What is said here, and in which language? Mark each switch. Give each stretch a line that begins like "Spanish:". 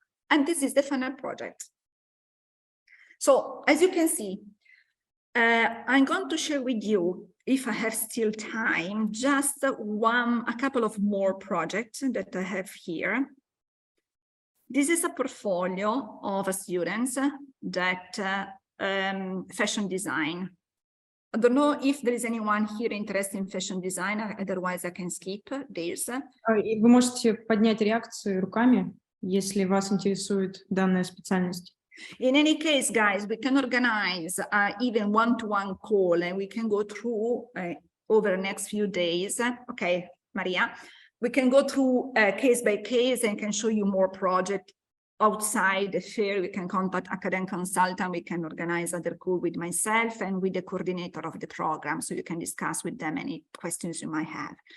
English: And this is the final project. So as you can see, I'm going to share with you, if I have still time, just a couple of more projects that I have here. This is a portfolio of students that fashion design. I don't know if there is anyone here interested in fashion design, otherwise I can skip this.
Russian: Вы можете поднять реакции руками, если вас интересует данная специальность.
English: In any case, guys, we can organize even one-to-one call, and we can go through over the next few days. Okay, Maria, we can go through case by case and can show you more projects outside the fair. We can contact academic consultant. We can organize other call with myself and with the coordinator of the program, so you can discuss with them any questions you might have.